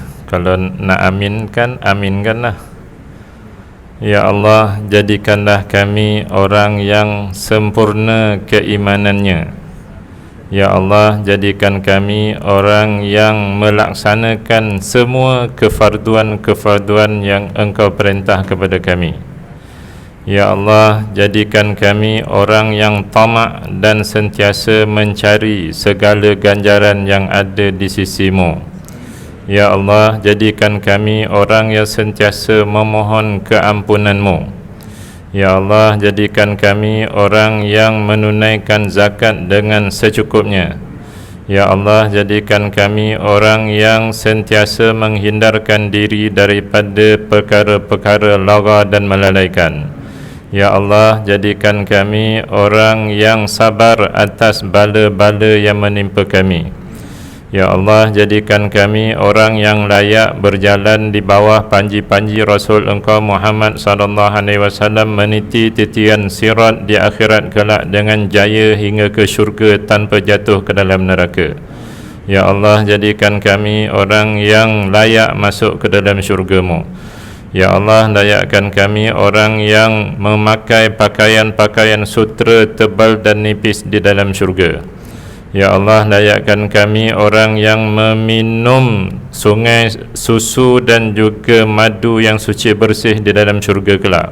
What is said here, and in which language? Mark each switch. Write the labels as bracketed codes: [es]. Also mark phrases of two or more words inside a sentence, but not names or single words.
[ms] Kalau nak aminkan, aminkanlah. [ar] يا الله, [ms] jadikanlah kami orang yang sempurna keimanannya. [ar] يا الله, [ms] jadikan kami orang yang melaksanakan semua kefarduan-kefarduan yang Engkau perintah kepada kami. [ar] يا الله, [ms] jadikan kami orang yang tamak dan sentiasa mencari segala ganjaran yang ada di sisi-Mu. [ar] يا الله, [ms] jadikan kami orang yang sentiasa memohon keampunan-Mu. [ar] يا الله, [ms] jadikan kami orang yang menunaikan zakat dengan secukupnya. [ar] يا الله, [ms] jadikan kami orang yang sentiasa menghindarkan diri daripada perkara-perkara lara dan melalaikan. [ar] يا الله, [ms] jadikan kami orang yang sabar atas bala-bala yang menimpa kami. [ar] يا الله, [ms] jadikan kami orang yang layak berjalan di bawah panji-panji Rasul Engkau Muhammad [ar] صلى الله عليه وسلم, [ms] meniti titian sirat di akhirat kelak dengan jaya hingga ke syurga tanpa jatuh ke dalam neraka. [ar] يا الله, [ms] jadikan kami orang yang layak masuk ke dalam syurga-Mu. [ar] يا الله, [ms] layakkan kami orang yang memakai pakaian-pakaian sutra tebal dan nipis di dalam syurga. [ar] يا الله, [ms] layakkan kami orang yang meminum sungai susu dan juga madu yang suci bersih di dalam syurga kelak.